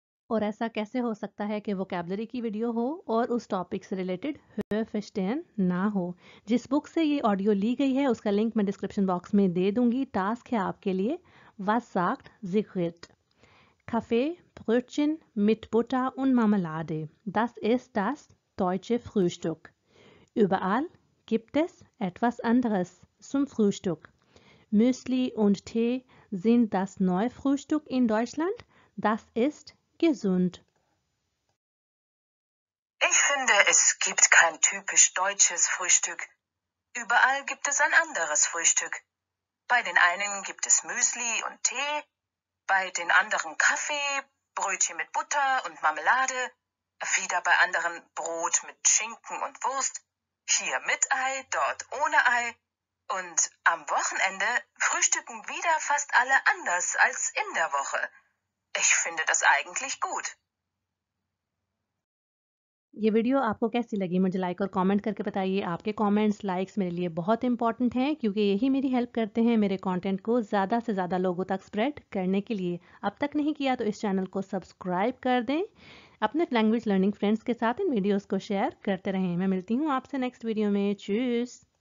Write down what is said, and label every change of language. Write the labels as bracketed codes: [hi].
[hi] और ऐसा कैसे हो सकता है कि वोकैबलरी की वीडियो हो और उस टॉपिक से रिलेटेड हर्फस्टेन ना हो. जिस बुक से ये ऑडियो ली गई है उसका लिंक मैं डिस्क्रिप्शन बॉक्स में दे दूंगी. टास्क है आपके लिए [de] Was sagt Sigrid? Kaffee, Brötchen mit Butter und Marmelade. Das ist das deutsche Frühstück. Überall gibt es etwas anderes zum Frühstück. Müsli und Tee sind das neue Frühstück in Deutschland. Das ist gesund. Ich finde, es gibt kein typisch deutsches Frühstück. Überall gibt es ein anderes Frühstück. Bei den einen gibt es Müsli und Tee, bei den anderen Kaffee, Brötchen mit Butter und Marmelade, wieder bei anderen Brot mit Schinken und Wurst, hier mit Ei, dort ohne Ei. Und am Wochenende frühstücken wieder fast alle anders als in der Woche. Ich finde das eigentlich gut. [hi] ये video आपको कैसी लगी मुझे like और comment करके बताइए. आपके comments likes मेरे लिए बहुत इंपॉर्टेंट हैं, क्योंकि यही मेरी हेल्प करते हैं मेरे कंटेंट को ज़्यादा से ज़्यादा लोगों तक स्प्रेड करने के लिए. अब तक नहीं किया तो इस चैनल को सब्सक्राइब कर दें. अपने लैंग्वेज लर्निंग फ्रेंड्स के साथ इन वीडियोज़ को शेयर करते रहें. मैं मिलती हूँ आपसे नेक्स्ट वीडियो में. चूस.